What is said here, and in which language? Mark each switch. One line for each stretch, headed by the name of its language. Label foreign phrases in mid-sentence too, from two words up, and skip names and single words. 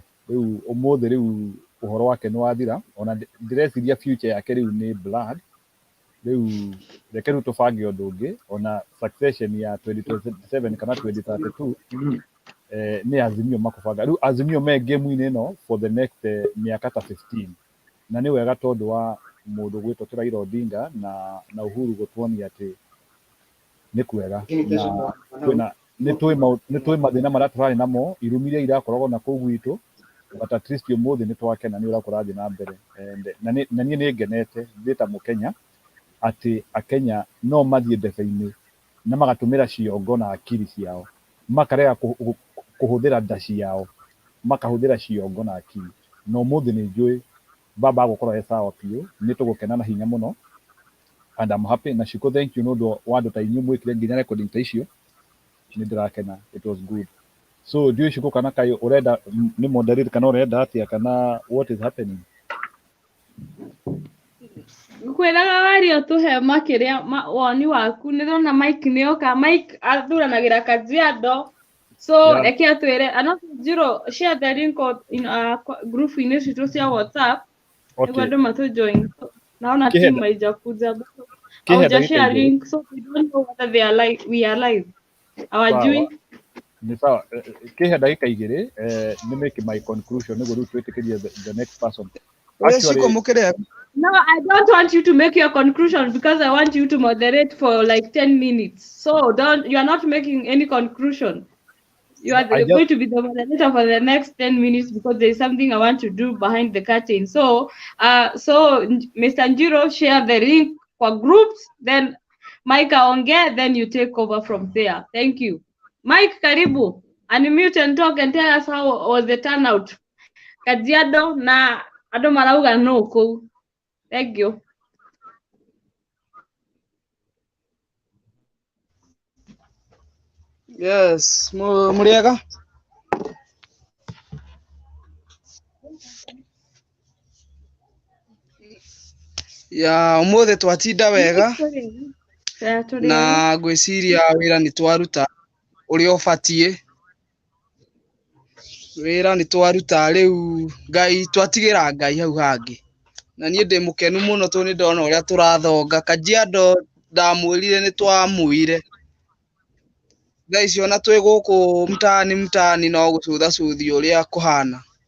Kikuyu: Riu umuthi riu uhoro wake ni wathira, ona ndireciria future yake riu ni blood. Riu reke riu tubange undu ungi, ona succession ya 2027 kana 2032 ni Azimio makubanga. Riu Azimio me game-ini ino
English: for the next
Kikuyu: miaka ta 15 na ni wega tondu wa mundu gwitwo Raila Odinga na Uhuru gutwonia ati ni kwega na kwina nĩ tũĩ mathĩna marĩa tũrarĩ namo irumiria irakoragwo na kũu gwitũ,
English: but at least
Kikuyu: ũmũthĩ nĩ twakena nĩ ũrĩa kũrathiĩ na mbere. Na niĩ nĩ ngenete ndĩ ta Mũkenya atĩ Akenya no mathiĩ ndebe-inĩ na magatũmĩra ciongo na akiri ciao, makarega kũhũthĩra nda ciao, makahũthĩra ciongo na akiri. Na ũmũthĩ nĩ njũĩ Baba agũkorwo e sawa biũ, nĩ tũgũkena na hinya mũno
English: and I'm happy.
Kikuyu: Na Shiko,
English: thank you
Kikuyu: nĩ ũndũ wa andũ ta inyuĩ mwĩkire nginya recording ta icio. Nidirakena,
English: it was good. So do you Shiko
Kikuyu: kana kai urenda ni
English: moderate
Kikuyu: kana urenda atia kana
English: what is happening?
Kikuyu: Kwiraga wario tuhe makiria woni waku nirona Mike nioka Mike athuranagira Kajiado.
English: So
Kikuyu: reke atwire ana
English: Njiro share the link in group in cia WhatsApp. Okay.
Kikuyu: Niguo andu join.
Swahili: Naona team haijakuja.
English: Au share link so we don't know whether they are live, we are live.
Swahili: Awajui
Kikuyu: ni sawa. Kihe ndagika igiri ni
English: make my conclusion
Kikuyu: niguo twitikirie
English: the next person. Actually, no, I don't want you to make your conclusion because I want you to moderate for like 10 minutes. So you are not making any conclusion. You are going to be the moderator for the next 10 minutes because there is something I want to do behind the curtain. So Mr. Njiro, share the link for groups, then Mike aongea, then you take over from there. Thank you. Mike, karibu. Unmute and talk and tell us how was the turnout.
Kikuyu: Kajiado na ado marauga no ko.
English: Thank you. Yes,
Kikuyu: muriega. Ya umuthi twatinda wega. na gwiciria wira ni twaruta uria ubatie wira ni twaruta riu Ngai twatigira Ngai hau hangi na nie ndi mukenu muno tu ni ndona uria turathonga Kajiado ndamwirire ni twamuire thaa icio na twi guku mtaani no gucutha cuthi uria kuhana